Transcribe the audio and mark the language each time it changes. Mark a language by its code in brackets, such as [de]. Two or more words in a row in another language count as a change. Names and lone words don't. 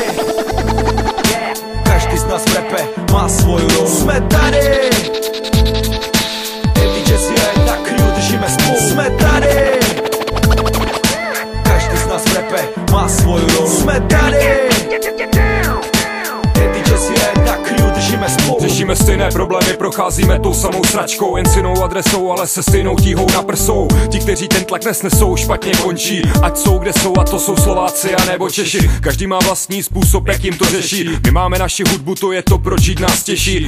[sk] Každý z nás v rape má svoju rolu. Sme tady! Hedy jazzy, na crew, držíme spolu. Sme tady! V rape má svoju rolu. Sme tady! Hedy jazzy, na crew, držíme spolu. [cs] Řešíme stejné problémy, procházíme tou samou sračkou. Jen s jinou adresou, ale se stejnou tíhou na prsou. Ti, kteří ten tlak nesnesou, špatně končí. Ať jsou kde jsou, a to jsou Slováci a nebo Češi. Každý má vlastní způsob, jak jim to řeší. My máme naši hudbu, to je to, proč žít nás těší.